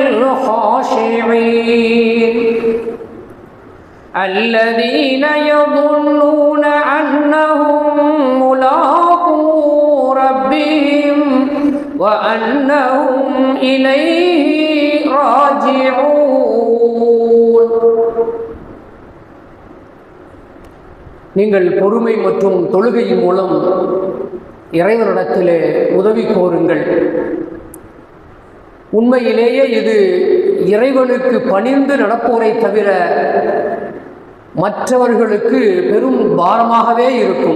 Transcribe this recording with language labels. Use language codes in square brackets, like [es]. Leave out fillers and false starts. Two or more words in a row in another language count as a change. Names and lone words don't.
[ar] الخاشعين الذين يظنون أنهم ملاقو ربهم وأنهم إليه راجعون. [ta] நீங்கள் பொறுமை மற்றும் தொழுகையின் மூலம் இறைவனிடத்திலே உதவி கோருங்கள். உண்மையிலேயே இது இறைவனுக்கு பணிந்து நடப்போரை தவிர மற்றவர்களுக்கு பெரும் பாரமாகவே இருக்கும்.